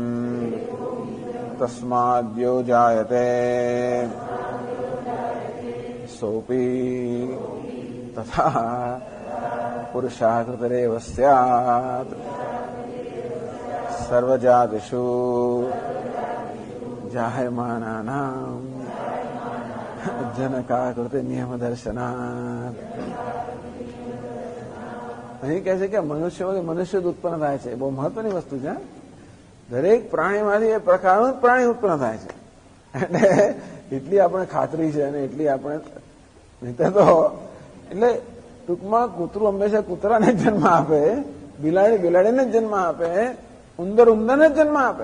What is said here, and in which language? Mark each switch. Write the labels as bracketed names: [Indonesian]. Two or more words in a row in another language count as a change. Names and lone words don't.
[Sanskrit] तस्माद्यो जायते सोपी तथा पुरुषाकृतिरेव स्यात् सर्वजातिषु जायमानानां जनकाकृति नियम दर्शनात्। [Gujarati] અહીં કહે છે કે મનુષ્ય ઉત્પન્ન થાય છે, બહુ મહત્વની વસ્તુ છે. દરેક પ્રાણીમાંથી એ પ્રકારનું પ્રાણી ઉત્પન્ન થાય છે. એટલે એટલી આપણે ખાતરી છે અને એટલી આપણે નહીં તો એટલે ટૂંકમાં કૂતરું હંમેશા કૂતરાને જ જન્મ આપે, બિલાડી બિલાડીને જ જન્મ આપે, ઉંદર ઉંદરને જ જન્મ આપે.